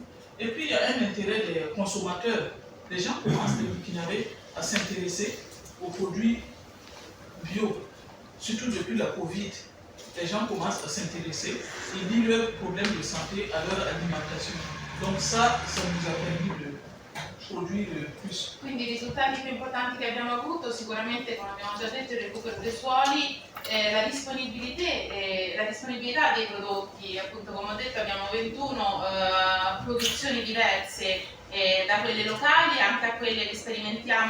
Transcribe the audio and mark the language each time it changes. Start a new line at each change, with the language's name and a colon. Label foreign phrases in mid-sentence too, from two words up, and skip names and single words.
French: Et puis il y a un intérêt des consommateurs. Les gens commencent, les Burkinabés, à s'intéresser aux produits bio, surtout depuis la Covid. Les gens commencent à s'intéresser, ils lient leurs problèmes de santé à leur alimentation. Donc ça nous a permis de produire plus.
Italian: Quindi i risultati più importanti che abbiamo avuto sicuramente, come abbiamo già detto, il recupero dei suoli, la disponibilità dei prodotti, appunto come ho detto abbiamo 21 produzioni diverse, da quelle locali anche a quelle che sperimentiamo